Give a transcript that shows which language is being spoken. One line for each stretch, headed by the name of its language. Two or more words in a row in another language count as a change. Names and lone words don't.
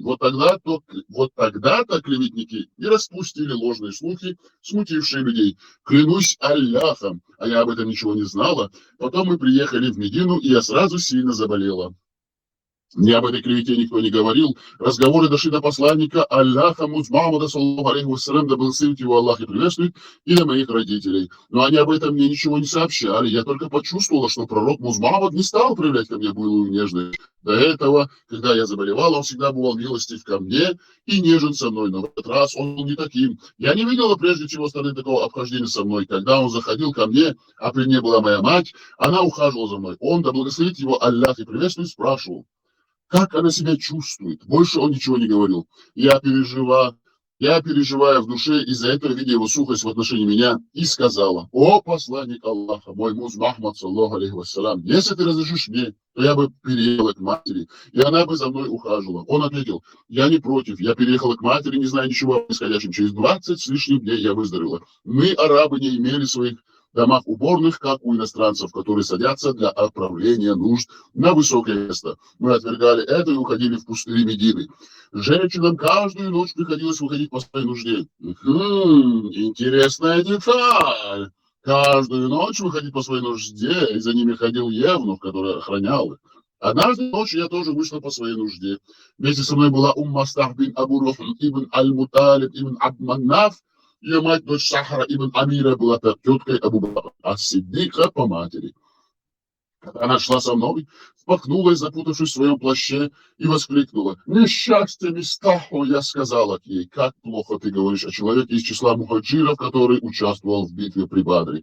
Russian: Вот тогда-то клеветники и распустили ложные слухи, смутившие людей. Клянусь Аллахом, а я об этом ничего не знала. Потом мы приехали в Медину, и я сразу сильно заболела. Мне об этой клевете никто не говорил. Разговоры дошли до посланника Аллаха Мухаммада,
Arabic: صلى الله عليه وسلم,
Russian: да благословит его Аллах и приветствует, и до моих родителей. Но они об этом мне ничего не сообщали. Я только почувствовала, что пророк Мухаммад не стал проявлять ко мне былую нежность. До этого, когда я заболевала, он всегда бывал милостив ко мне и нежен со мной. Но в этот раз он был не таким. Я не видела прежде чего стороны такого обхождения со мной. Когда он заходил ко мне, а при мне была моя мать, она ухаживала за мной. Он, да благословит его Аллах и приветствует, спрашивал, как она себя чувствует. Больше он ничего не говорил. Я переживаю в душе из-за этого, видя его сухость в отношении меня, и сказала: «О, посланник Аллаха, мой Мухаммад,
Arabic: صلى الله عليه وسلم,
Russian: если ты разрешишь мне, то я бы переехала к матери, и она бы за мной ухаживала». Он ответил: «Я не против, я переехала к матери, не зная ничего о происходящем. Через 20 с лишним дней я выздоровела. Мы, арабы, не имели своих домах уборных, как у иностранцев, которые садятся для отправления нужд на высокое место. Мы отвергали это и уходили в пустыри Медины. Женщинам каждую ночь приходилось выходить по своей нужде». Интересная деталь. Каждую ночь выходить по своей нужде, и за ними ходил евнух, который охранял их. Однажды ночью я тоже вышла по своей нужде. Вместе со мной была Мастах бин Абу Рухм ибн Аль-Муталиб ибн Абд-Маннаф. Ее мать, дочь Сахара ибн Амира, была теткой Абу Бакра, ас-Сиддика по матери. Когда она шла со мной, споткнулась, запутавшись в своем плаще, и воскликнула: «Несчастье, Мистаху!» Я сказала ей: «Как плохо ты говоришь о человеке из числа мухаджиров, который участвовал в битве при Бадре».